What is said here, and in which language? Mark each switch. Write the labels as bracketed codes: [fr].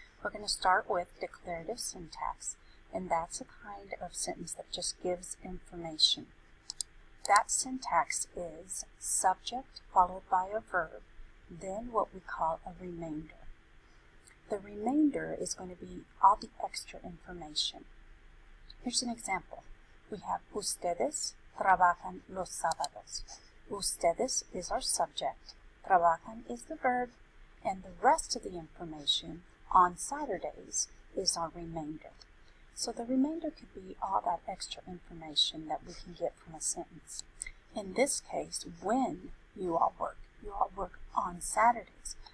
[en] We're going to start with declarative syntax, and that's a kind of sentence that just gives information. That syntax is subject followed by a verb, then what we call a remainder. The remainder is going to be all the extra information. Here's an example. We have [es] ustedes trabajan los sábados. [en] Ustedes is our subject, trabajan is the verb, and the rest of the information on Saturdays is our remainder. So the remainder could be all that extra information that we can get from a sentence. In this case, when you all work on Saturdays.